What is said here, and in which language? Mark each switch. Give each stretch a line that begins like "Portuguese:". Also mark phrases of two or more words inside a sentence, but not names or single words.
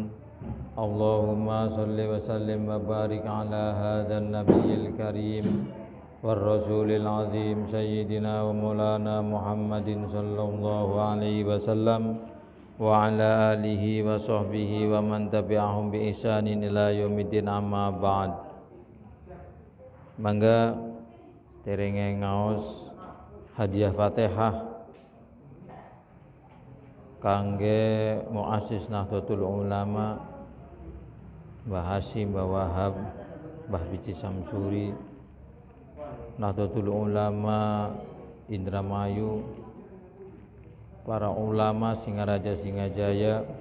Arabic: اللهم صل وسلم وبارك على هذا النبي الكريم والرسول العظيم سيدنا ومولانا محمد صلى الله عليه وسلم وعلى آله وصحبه ومن تبعهم بإحسان إلى يوم الدين، أما بعد.
Javanese: Mangga derenge ngaos hadiah Fatihah kangge muassis Nahdlatul Ulama Mbah Hasyim, Mbah Wahab, Mbah Biji Samsuri, Nahdlatul Ulama Indramayu, para ulama Singaraja Singajaya,